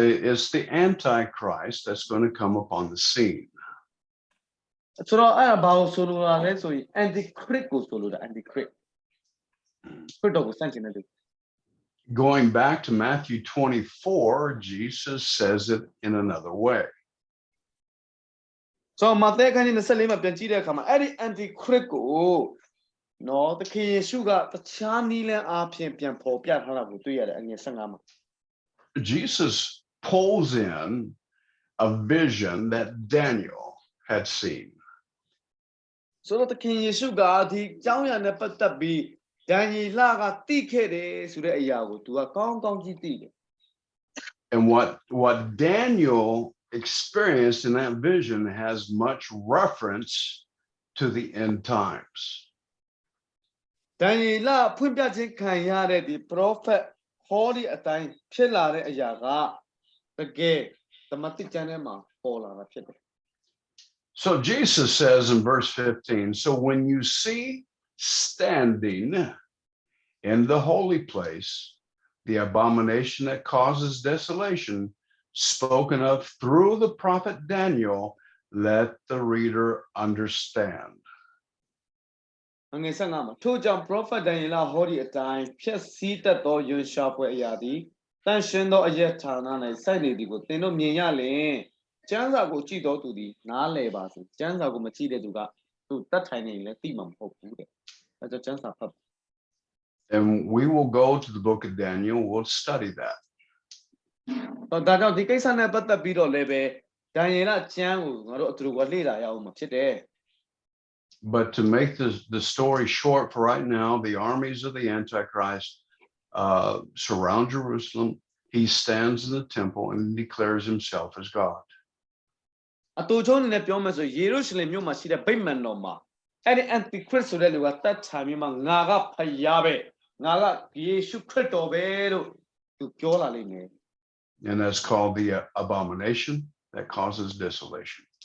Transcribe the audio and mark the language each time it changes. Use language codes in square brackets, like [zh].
[en] It's the antichrist that's going to come upon the scene. [my] ဆိုတော့အဲ့ဒါဘာကိုဆိုလိုတာလဲဆိုရင် antichrist ကိုဆိုလိုတာ antichrist ခရစ်တော်ကိုစန့်ကျင်တဲ့လူ [en] Going back to Matthew 24, Jesus says it in another way. [my] So မာသဲခန်းကြီး24မှာပြန်ကြည့်တဲ့အခါမှာအဲ့ဒီ antichrist ကိုနော်သခင်ယေရှုကတခြားနည်းလမ်းအားဖြင့်ပြန်ဖော်ပြထားတာကိုတွေ့ရတယ်အငယ်15မှာ [en] Jesus pulls in a vision that Daniel had seen. [my] ဆိုတော့သခင်ယေရှုကဒီကြောင်းရနဲ့ပတ်သက်ပြီးဒန်ယေလကသိခဲ့တယ်ဆိုတဲ့အရာကိုသူကကောင်းကောင်းကြီးသိတယ် [en] And what Daniel experienced in that vision has much reference to the end times. [my] ဒန်ယေလဖွင့်ပြခြင်းခံရတဲ့ဒီ prophet ဟောဒီအတိုင်းဖြစ်လာတဲ့အရာကတကယ်သမတိကျမ်းထဲမှာပေါ်လာတာဖြစ်တယ် [en] So Jesus says in verse 15, so when you see standing in the holy place the abomination that causes desolation spoken of through the prophet Daniel, let the reader understand. [my] အငယ်15မှာထို့ကြောင့် prophet ဒန်ယေလဟောဒီအတိုင်းဖြစ်စည်းတတ်သောယွန်ရှာပွဲအရာသည်တန်ရှင်းသောအယက်ဌာန၌စိုက်နေသည်ကိုသင်တို့မြင်ရလျင်ကျမ်းစာကိုကြည့်တော်သူသည်နားလည်ပါစေကျမ်းစာကိုမကြည့်တဲ့သူကသူတတ်ထိုင်နေရင်လည်းသိမှာမဟုတ်ဘူးတဲ့အဲဒါကျမ်းစာဖတ် [en] And we will go to the book of Daniel, we'll study that. [my] ဒါကြောင့်ဒီကိစ္စနဲ့ပတ်သက်ပြီးတော့လည်းပဲဒန်ယေလကျမ်းကိုငါတို့အတူတူလေ့လာရအောင်မှာဖြစ်တယ် [en] But to make the story short for right now, the armies of the Antichrist surround Jerusalem. He stands in the temple and declares himself as God. [my] အတူချုံးနေနဲ့ပြောမယ်ဆိုယေရုရှလင်မြို့မှာရှိတဲ့ဗိမာန်တော်မှာအဲ့ဒီ antichrist ဆိုတဲ့လူကတတ်ချာပြီးမှငါကဖယားပဲငါကယေရှုခရစ်တော်ပဲလို့သူပြောလာလိမ့်မယ် [en] And that's called the abomination that causes desolation.